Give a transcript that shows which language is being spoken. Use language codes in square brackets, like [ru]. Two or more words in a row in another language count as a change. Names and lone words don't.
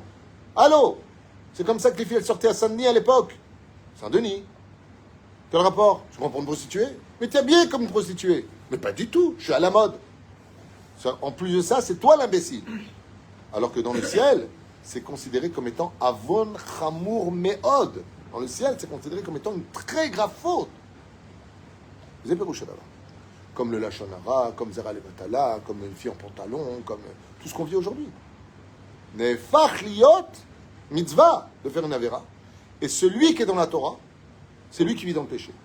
[fr] Allô? C'est comme ça que les filles elles sortaient à Saint-Denis à l'époque. Saint-Denis. Quel rapport? Je prends pour une prostituée? Mais t'es habillé comme une prostituée. Mais pas du tout. Je suis à la mode. En plus de ça, c'est toi l'imbécile. Alors que dans le ciel, c'est considéré comme étant [he] עוון חמור מאוד. [fr] Dans le ciel, c'est considéré comme étant une très grave faute. Comme le [he] לשון הרע, [fr] comme [he] זרע לבטלה, [fr] comme une fille en pantalon, comme tout ce qu'on vit aujourd'hui. [he] נהפך להיות מצוה [fr] de faire une avera. Et celui qui est dans la Torah, c'est lui qui vit dans le péché.